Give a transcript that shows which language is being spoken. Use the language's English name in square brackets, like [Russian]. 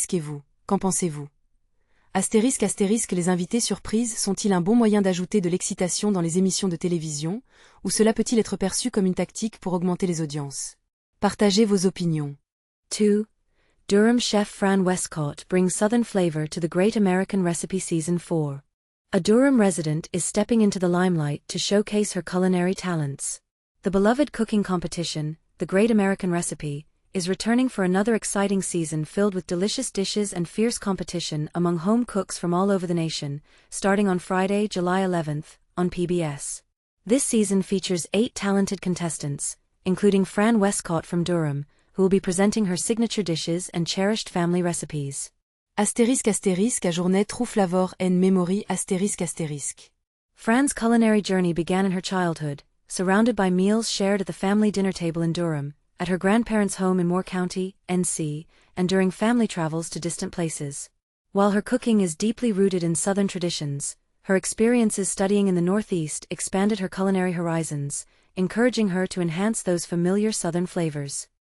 [French] Et vous, qu'en pensez-vous? Les invités surprises sont-ils un bon moyen d'ajouter de l'excitation dans les émissions de télévision, ou cela peut-il être perçu comme une tactique pour augmenter les audiences? Partagez vos opinions. 2. [English] Durham chef Fran Wescott brings Southern flavor to the Great American Recipe Season 4. A Durham resident is stepping into the limelight to showcase her culinary talents. The beloved cooking competition, the Great American Recipe, is returning for another exciting season filled with delicious dishes and fierce competition among home cooks from all over the nation, starting on Friday, July 11th, on PBS. This season features 8 talented contestants, including Fran Wescott from Durham, who will be presenting her signature dishes and cherished family recipes. ***, à journée trop flavor en memory ***. Fran's culinary journey began in her childhood, surrounded by meals shared at the family dinner table in Durham, at her grandparents' home in Moore County, NC, and during family travels to distant places. While her cooking is deeply rooted in Southern traditions, her experiences studying in the Northeast expanded her culinary horizons, encouraging her to enhance those familiar Southern flavors.